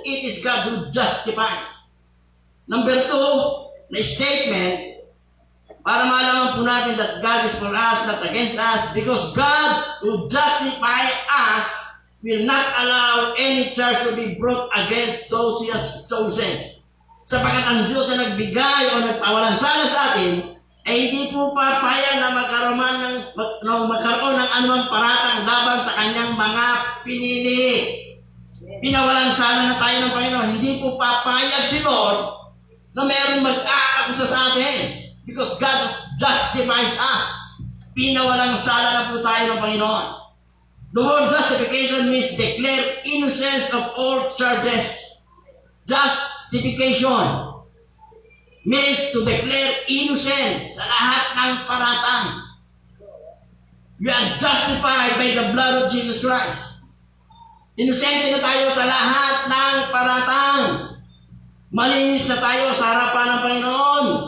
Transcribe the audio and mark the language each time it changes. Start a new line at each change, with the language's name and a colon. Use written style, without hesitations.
English: It is God who justifies. Number 2, na statement,
Filipino: para malaman po natin
English: that God is for us, not against us, because God who justifies us will not allow any charge to be brought against those He has chosen.
Filipino: Sapagkat ang Diyos na nagbigay o nagpawalang sala sa atin, ay hindi po papayag na magkaroon ng anumang paratang laban sa kanyang mga pinili. Pinawalang sala na tayo ng Panginoon. Hindi po papayag si Lord na mayroong mag-aakusa sa atin.
English: Because God justifies us.
Filipino: Pinawalang sala na po tayo ng Panginoon.
English: The word justification means declare innocence of all charges. Justification means to declare innocent
Filipino: sa lahat ng paratang.
English: We are justified by the blood of Jesus Christ.
Filipino: Innocent na tayo sa lahat ng paratang. Malinis na tayo sa harapan ng Panginoon.